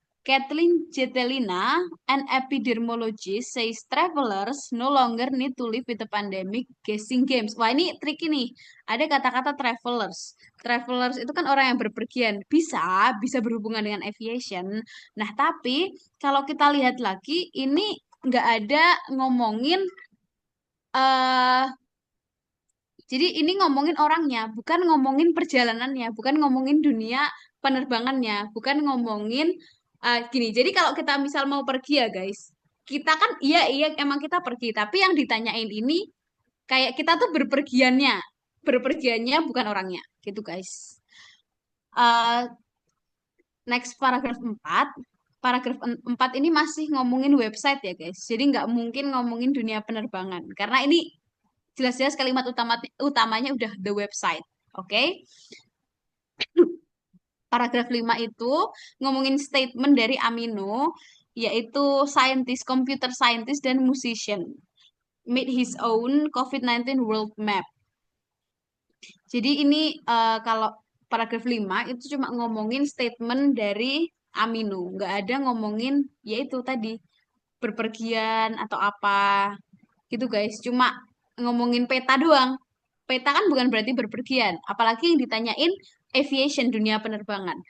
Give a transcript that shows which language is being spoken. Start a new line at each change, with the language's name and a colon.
English: Kathleen Jetelina, an epidemiologist, says travelers no longer need to live with the pandemic guessing games.
Indonesian: Wah, ini tricky nih. Ada kata-kata travelers. Travelers itu kan orang yang berpergian. Bisa berhubungan dengan aviation. Nah, tapi kalau kita lihat lagi, ini nggak ada ngomongin eh jadi ini ngomongin orangnya, bukan ngomongin perjalanannya, bukan ngomongin dunia penerbangannya, bukan ngomongin gini. Jadi kalau kita misal mau pergi ya guys, kita kan iya emang kita pergi, tapi yang ditanyain ini kayak kita tuh berpergiannya bukan orangnya, gitu guys. Eh, Next paragraf 4. Paragraf 4 ini masih ngomongin website ya guys. Jadi nggak mungkin ngomongin dunia penerbangan karena ini jelas-jelas kalimat utamanya udah
English: the website.
Indonesian: Oke. Okay? Paragraf 5 itu ngomongin statement dari Amino.
English: yaitu scientist, computer scientist dan musician. Made his own COVID-19 world map.
Indonesian: Jadi ini kalau paragraf 5 itu cuma ngomongin statement dari Aminu, nggak ada ngomongin yaitu tadi berpergian atau apa gitu guys. Cuma ngomongin peta doang. Peta kan bukan berarti berpergian, apalagi yang ditanyain aviation dunia penerbangan.